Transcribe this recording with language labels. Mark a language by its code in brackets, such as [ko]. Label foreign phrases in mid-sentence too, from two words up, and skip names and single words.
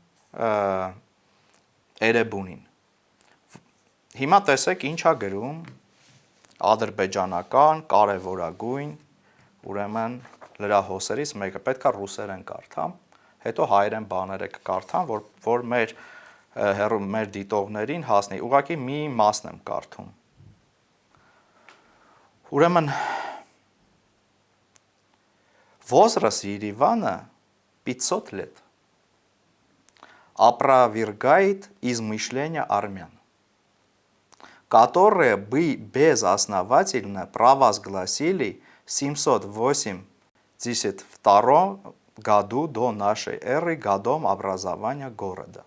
[hy] Էրեբունին։ Հիմա տեսեք ինչ է գրում ադրբեջանական կարևորագույն ուրեմն լրահոսերից մեկը, պետքա ռուսերեն կարդամ, հետո հայերեն բաները կկարդամ, որ մեր դիտողներին հասնի։ Ուղղակի մի մասն եմ կարդում։ Ուրեմն [ru] возраст Еревана 500 лет. Опровергает измышления армян, которые бы безосновательно провозгласили в 782 году до нашей эры годом образования города.